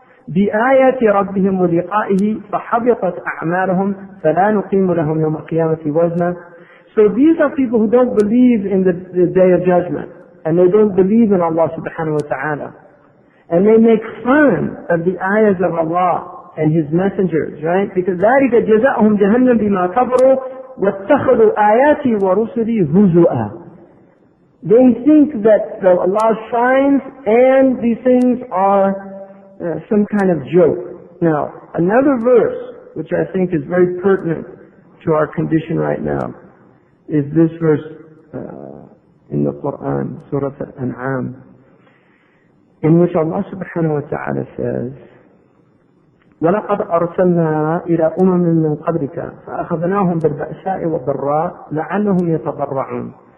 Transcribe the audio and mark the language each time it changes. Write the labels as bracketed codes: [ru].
[ar] بِآيَاتِ رَبِّهِمْ وَلِقَائِهِ فَحَبِطَتْ أَعْمَالُهُمْ فَلَا نُقِيمُ لَهُمْ يَوْمَ الْقِيَامَةِ وَزْنًا. [en] So these are people who don't believe in the day of judgment, and they don't believe in Allah subhanahu wa ta'ala. And they make fun of the ayahs of Allah and His messengers, right? [ar] Because ذَلِكَ جَزَاؤُهُمْ جَهَنَّمْ بِمَا كَفَرُوا وَاتَّخَذُوا آيَاتِي وَرُسُلِي هُزُوًا. [en] They think that Allah's signs and these things are some kind of joke. Now, another verse, which I think is very pertinent to our condition right now, is this verse in the Quran, Surah Al-An'am, in which Allah subhanahu wa ta'ala says, [ar] وَلَقَدْ أَرْسَلْنَا إِلَى أُمَمٍ مِّن قَبْلِكَ فَأَخَذْنَاهُمْ بِالْبَأْسَاءِ وَالضَّرَّاءِ لَعَلَّهُمْ يَتَضَرَّعُونَ.